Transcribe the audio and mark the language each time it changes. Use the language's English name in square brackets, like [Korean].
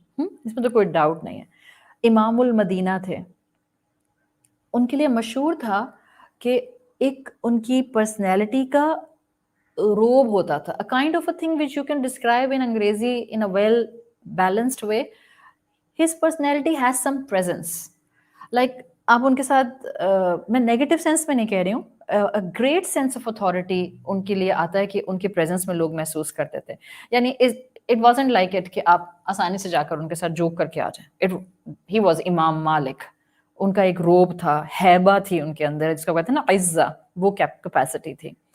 [Urdu] اس میں تو کوئی ڈاؤٹ نہیں ہے. امام المدینہ تھے. ان کے لیے مشہور تھا کہ ایک ان کی پرسنالٹی کا روب ہوتا تھا, [English] a kind of a thing which you can describe in Angrezi in a well balanced way. His personality has some presence. Like [Urdu] آپ ان کے ساتھ میں نیگیٹو سینس میں نہیں کہہ رہی ہوں, [English] great sense of authority [Urdu] in کے لیے آتا ہے کہ ان کے پریزنس میں لوگ محسوس کرتے تھے. یعنی [English] it wasn't like it [Urdu] کہ آپ آسانی سے جا کر ان کے ساتھ جوک کر کے آ جائیں. [English] he was [Urdu] امام مالک. ان کا ایک روب تھا, ہیبہ تھی ان کے اندر, جس کو کہتے ہیں نا عزہ, وہ کیپیسٹی تھی.